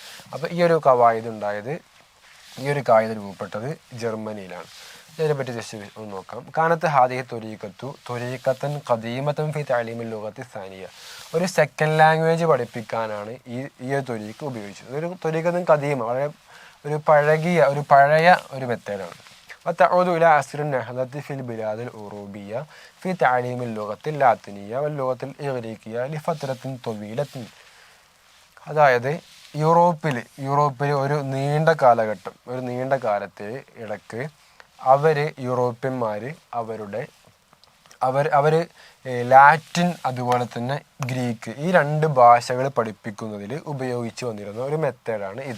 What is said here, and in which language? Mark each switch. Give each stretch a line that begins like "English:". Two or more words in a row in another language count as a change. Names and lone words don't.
Malayalam: അപ്പോൾ ഈ ഒരു കായിക രൂപപ്പെട്ടത് ജർമ്മനിയിലാണ്. ഇതിനെപ്പറ്റി ജസ്റ്റ് ഒന്ന് നോക്കാം.
Arabic: كانت هذه طريقة قديمة في تعليم اللغة الثانية.
Malayalam: ഒരു
English: second language
Malayalam: പഠിപ്പിക്കാനാണ് ഈ ഒരു ത്വരീഖ് ഉപയോഗിച്ചത്. ഒരു
Arabic: طريقة قديمة,
Malayalam: വളരെ ഒരു പഴയ ഒരു മെത്തേഡാണ്.
Arabic: وتعود إلى عصر النهضة في البلاد الأوروبية في تعليم اللغة اللاتينية واللغة الإغريقية لفترة طويلة.
Malayalam: അതായത് യൂറോപ്പിൽ ഒരു നീണ്ട കാലത്തെ ഇടയ്ക്ക് യൂറോപ്യന്മാർ അവർ ലാറ്റിൻ അതുപോലെ തന്നെ ഗ്രീക്ക് ഈ 2 ഭാഷകൾ പഠിപ്പിക്കുന്നതിൽ ഉപയോഗിച്ച് വന്നിരുന്ന ഒരു മെത്തേഡാണ് ഇത്.